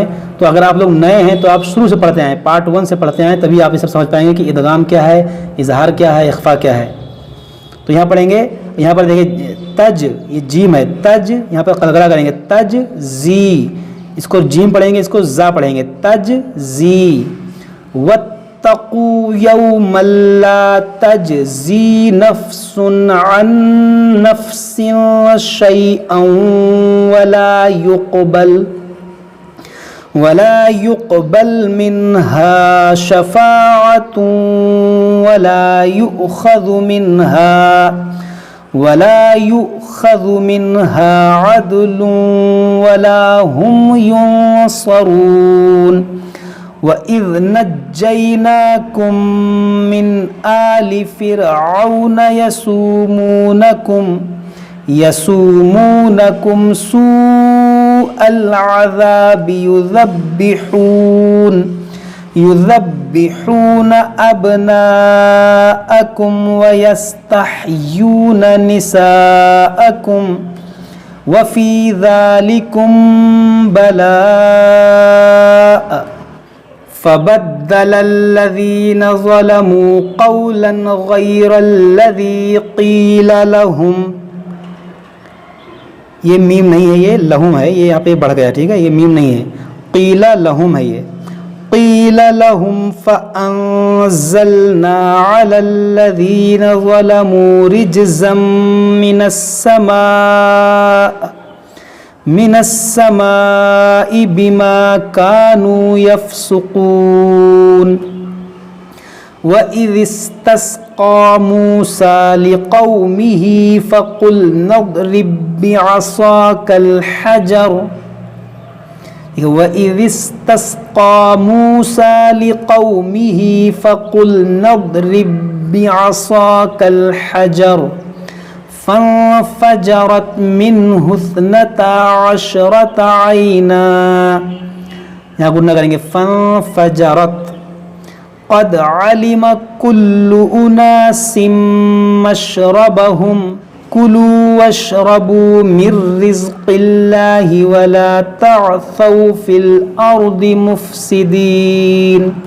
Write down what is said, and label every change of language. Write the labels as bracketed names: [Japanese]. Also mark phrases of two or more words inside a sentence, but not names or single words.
[Hindi] तो अगर आप लोग नए हैं तो आप शुरू से पढ़ते हैं, पार्ट 1 से पढ़ते हैं, तभी आप ये सब समझ पाएंगे कि इदगाम क्या है, इजहार क्या है, इख्फा क्या है। तो यहाँ पढ़ेंगे, यहाँ पर देखिए तज, ये जीम है, तज, यहाँ पर कलगला करेंगे तज जी, इसको जीम पढ़ेंगे, इसको जा पढ़ेंगे तज जी। [Arabic] واتقوا يوما لا تجزي نفس عن نفس شيئا ولا يقبل منها شفاعة ولا يؤخذ منها عدل ولا هم ينصرون. وإذ نجيناكم من آل فرعون يسومونكم سوء العذاب يذبحون أبناءكم و يستحيون نساءكم و في ذلكم بلاء فبدل الذين ظلموا قولا غير الذي قيل لهم. [Hindi] ये मीम नहीं है, ये लहुम है, ये यहाँ पे बढ़ गया, ठीक है, ये मीम नहीं है, [Arabic] قيل لهم [Hindi] है ये। [Arabic] قيل لهم فأنزلنا على الذين ظلموا رجزا من السماء بما كانوا يفسقون. وإذ استسقى موسى لقومه فقلنا اضرب بعصاك الحجر. وإذ استسقى موسى لقومه فقلنا اضرب بعصاك الحجر فانفجرت منه اثنتا عشرة عينا. [Hindi] यहाँ गुन्ना करेंगे फ़न्फ़जरत। [Arabic] قد علم كل أناس مشربهم كلوا واشربوا من رزق الله ولا تعثوا في الأرض مفسدين.